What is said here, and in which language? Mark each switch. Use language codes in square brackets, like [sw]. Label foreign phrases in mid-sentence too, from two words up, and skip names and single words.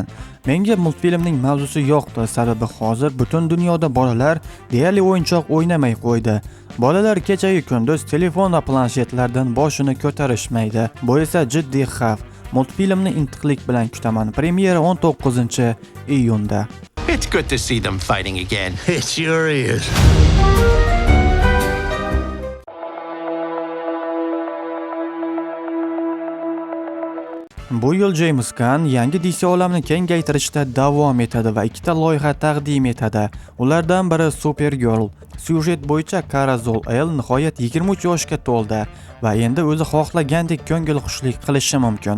[uz] Menga multfilmning mavzusi yoqdi, sababi hozir butun dunyoda bolalar deyarli o'yinchoq o'ynamay qo'ydi. Bolalar kecha-yu kunduz telefon va planshetlardan boshini ko'tarishmaydi. Bu esa jiddiy xavf. Multfilmni intiqlik bilan kutaman. Premyera 19-iyunda. [en] It's good to see them fighting again. It sure is. [uz] Bu yil James Gunn yangi DC olamini kengaytirishda davom etadi va ikkita loyiha taqdim etadi. Ulardan biri Supergirl. Syujet bo'yicha Kara Zol-El nihoyat 23 yoshga to'ldi va endi o'zi xohlagandek ko'ngilxushlik qilishi mumkin.